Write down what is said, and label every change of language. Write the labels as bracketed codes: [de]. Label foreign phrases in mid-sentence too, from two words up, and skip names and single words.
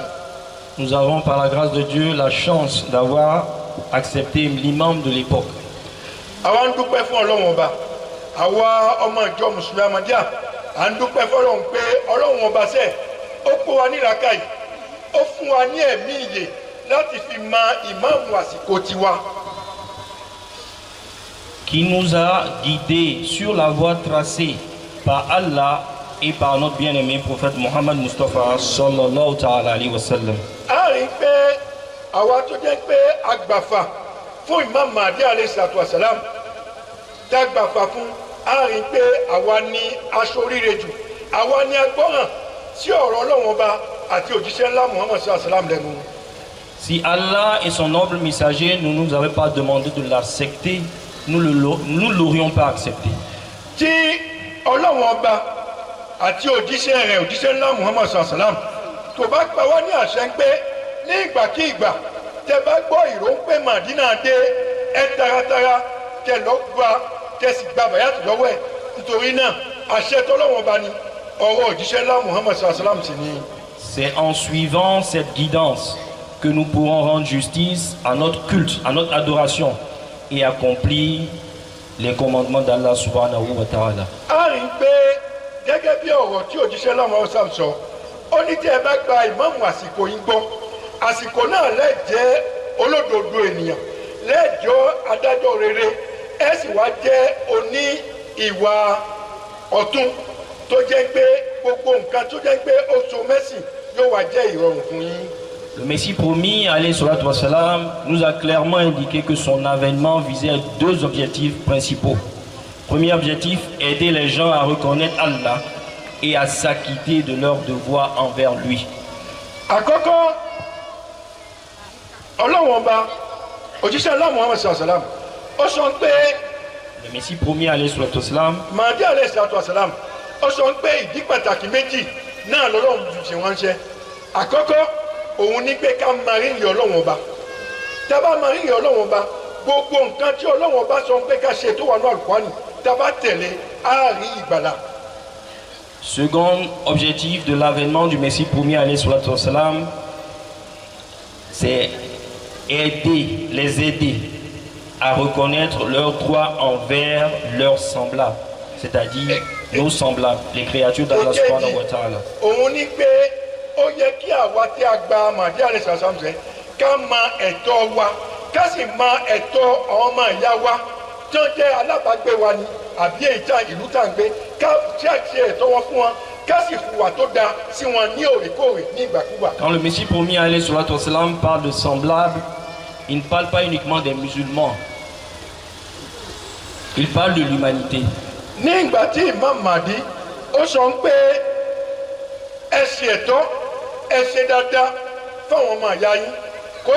[fr] Nous avons par la grâce de Dieu la chance d'avoir accepté l'imam de l'époque. [yo] Àwa ń dúpẹ́ fún Ọlọ́run ọba, àwa ọmọ ìjọ Mùsùlùmí Ahmadiyya à ń dúpẹ́ fọ́lọ́run pé Ọlọ́run ọba sẹ́ ó kó wa ní làákàyè, ó fún wa ní ẹ̀mí ìyè láti fi mọ ìmáàmù àsìkò tiwa. [fr] Qui nous a guidés sur la voie tracée par Allah et par notre bien-aimé prophète Mohammed Mustafa [ar] صلى الله تعالى عليه وسلم. [yo] A rí pé àwa tó jẹ́ pé agbàfà fún Imam Mahdi [ar] عليه الصلاة والسلام, [yo] tá agbàfà fún, a rí pé àwa ní aṣoríire jù, àwa ní agbọ́ràn sí ọ̀rọ̀ Ọlọ́run ọba àti òjíṣẹ́ ńlá Muhammad [ar] صلى الله عليه وسلم [yo] lẹ́nu. [fr] Si Allah et son noble messager ne nous avaient pas demandé de l'accepter, nous ne l'aurions pas accepté. [yo] Tí Ọlọ́run ọba àti òjíṣẹ́ rẹ̀, òjíṣẹ́ ńlá Muhammad [ar] صلى الله عليه وسلم [yo] tó bá pa wá ní àṣẹ ń pé ní ìgbàkígbà tẹ bá gbọ́ ìró ń pé Màdínà dé, ẹ taratara kẹ lọ gba kẹ sì gba bàyàtì lọ́wọ́ ẹ̀. Nítorí náà àṣẹ tọ́lọ́run ọba ni, ọ̀rọ̀ òjíṣẹ́ ńlá Muhammad [ar] صلى الله عليه وسلم [yo] sì ni. [fr] C'est en suivant cette guidance que nous pourrons rendre justice à notre culte, à notre adoration et accomplir les commandements d'Allah [ar] سبحانه وتعالى. [yo] A rí pé gẹ́gẹ́ bí ọ̀rọ̀ tí òjíṣẹ́ ńlá Muhammad [ar] صلى الله عليه وسلم [yo] sọ, ó ní tí ẹ bá gba ìmáàmù àsìkò yín gbọ́, àsìkò náà lẹ́jẹ́ olódodo ènìyàn, lẹ́jọ́ adájọ́ rere, ẹ sì wá jẹ́ oní ìwà ọ̀tún tó jẹ́ pé gbogbo nǹkan tó jẹ́ pé ó so mẹ́sìn yóò wá jẹ́ ìrọ̀rùn fún yín. [fr] Le Messie promis, [ar] عليه الصلاة والسلام, [fr] nous a clairement indiqué que son avènement visait deux objectifs principaux. Premier objectif, aider les gens à reconnaître Allah et à s'acquitter de leurs devoirs envers lui. [yo] Àkọ́kọ́, Ọlọ́run ọba, òjíṣẹ́ ńlá Muhammad [ar] صلى الله عليه وسلم, [yo] ó sọ pé [fr] Le Messie promis, [ar] عليه الصلاة والسلام, Mahdi عليه الصلاة والسلام, [yo] ó sọ pé ìdí pàtàkì méjì náà lọ́lọ́run fi ṣe ránṣẹ́. Àkọ́kọ́, òun ní pé ká máa rírì Ọlọ́run ọba. Tá a bá máa rírì Ọlọ́run ọba, gbogbo nǹkan tí Ọlọ́run ọba sọ pé ká ṣe tó wà ní Al-Qur'ani, tá a bá tẹ̀lé, á rí ìgbàlà. [fr] second objectif de l'avènement du Messie promis, [ar] عليه الصلاة والسلام, [fr] c'est les aider à reconnaître leurs droits envers leurs semblables, c'est-à-dire nos semblables, les créatures d'Allah [ar] سبحانه وتعالى. [yo] Òun ní pé ó yẹ kí àwa tí a gba Mahdi [ar] عليه الصلاة والسلام [yo] ká mọ ẹ̀tọ́ wa, ká sì mọ ẹ̀tọ́ àwọn ọmọ ìyá wa tó jẹ́ alábàágbé wa ni àbí èyí tá ìlú tá ń gbé, ká ṣe ẹ̀tọ́ wọn fún wọn, ká sì hùwà tó dáa sí wọn ní òrèkóòrè ní ìgbàkúgbà. [fr] Quand le Messie promis, [ar] عليه الصلاة والسلام, [fr] parle de semblables, il ne parle pas uniquement des musulmans, il parle de l'humanité. [yo] Ní ìgbà tí Imam Mahdi ó sọ pé ẹ ṣe ẹ̀tọ́, ẹ ṣe dáadáa fáwọn ọmọ ìyá yín, kò í